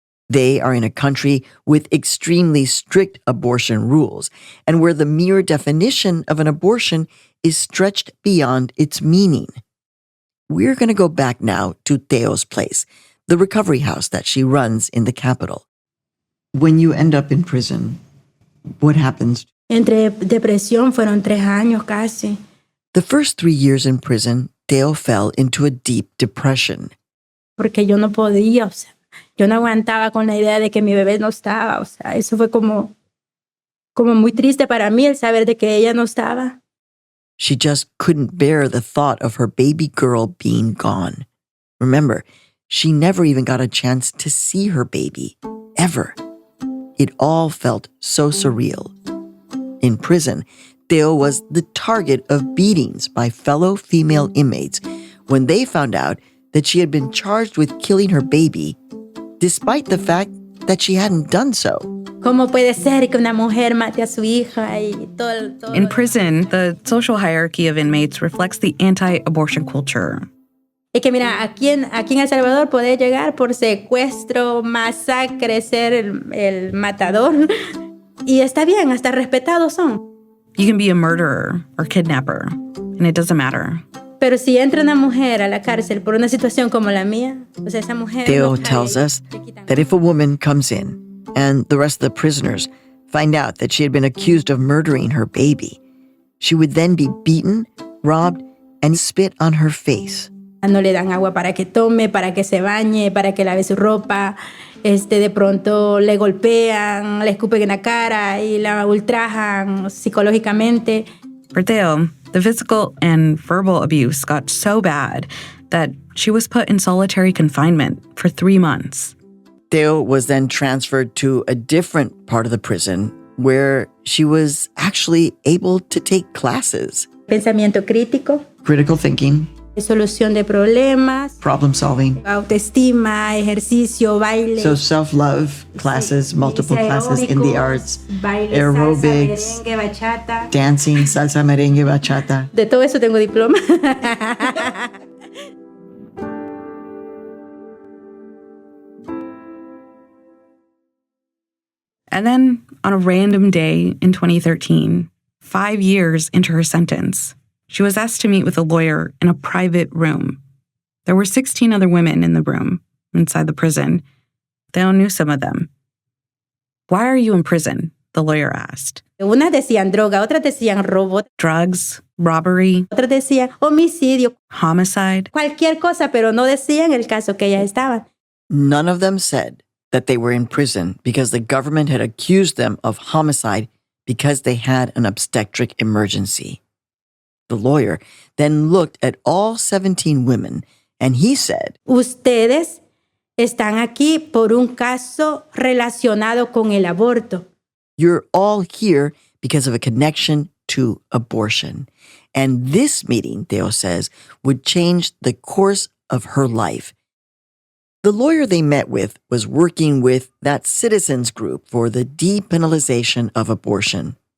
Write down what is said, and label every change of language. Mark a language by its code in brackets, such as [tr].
[en] They are in a country with extremely strict abortion rules and where the mere definition of an abortion is stretched beyond its meaning. We're going to go back now to Teo's place, the recovery house that she runs in the capital. When you end up in prison, what happens? [es] Entre depresión fueron 3 años casi. [en] The first 3 years in prison, Teo fell into a deep depression. [es] Porque yo no podía, o sea, yo no aguantaba con la idea de que mi bebé no estaba, o sea, eso fue como muy triste para mí el saber de que ella no estaba. [en] She just couldn't bear the thought of her baby girl being gone. Remember, she never even got a chance to see her baby, ever. It all felt so surreal. In prison, Teo was the target of beatings by fellow female inmates when they found out that she had been charged with killing her baby, despite the fact that she hadn't done so. [es] ¿Cómo puede ser que una mujer mate a su hija y todo? [en] In prison, the social hierarchy of inmates reflects the anti-abortion culture. [es] Es que mira, aquí en El Salvador puede llegar por secuestro, masacre, ser el matador. Y está bien, hasta respetados son. [en] You can be a murderer or kidnapper, and it doesn't matter. [es] Pero si entra una mujer a la cárcel por una situación como la mía, pues esa mujer... [en] Teo tells us that if a woman comes in and the rest of the prisoners find out that she had been accused of murdering her baby, she would then be beaten, robbed, and spit on her face. [es] No le dan agua para que tome, para que se bañe, para que lave su ropa. De pronto le golpean, le escupen en la cara y la ultrajan psicológicamente. [en] For Teo, the physical and verbal abuse got so bad that she was put in solitary confinement for 3 months. Teo was then transferred to a different part of the prison where she was actually able to take classes. [es] Pensamiento crítico. [en] Critical thinking. [es] Solución de problemas. [en] Problem solving. [es] Autoestima, ejercicio, baile. [en] So self-love classes, multiple classes in the arts. [es] Baile, aerobics. Salsa, merengue, bachata. [en] Dancing, salsa, merengue, bachata. [es] De todo eso tengo diploma. [en] And then, on a random day in 2013, 5 years into her sentence, she was asked to meet with a lawyer in a private room. There were 16 other women in the room, inside the prison. Theo knew some of them. Why are you in prison? The lawyer asked. [es] Unas decían droga, otras decían robo. [en] Drugs, robbery. [es] Otras decían homicidio. [en] Homicide. [es] Cualquier cosa, pero no decían el caso que ellas estaban. [en] None of them said that they were in prison because the government had accused them of homicide because they had an obstetric emergency. The lawyer then looked at all 17 women and he said, [es] Ustedes están aquí por un caso relacionado con el aborto. [en] You're all here because of a connection to abortion. And this meeting, Theo says, would change the course of her life. The lawyer they met with was working with that citizens group for the depenalization of abortion.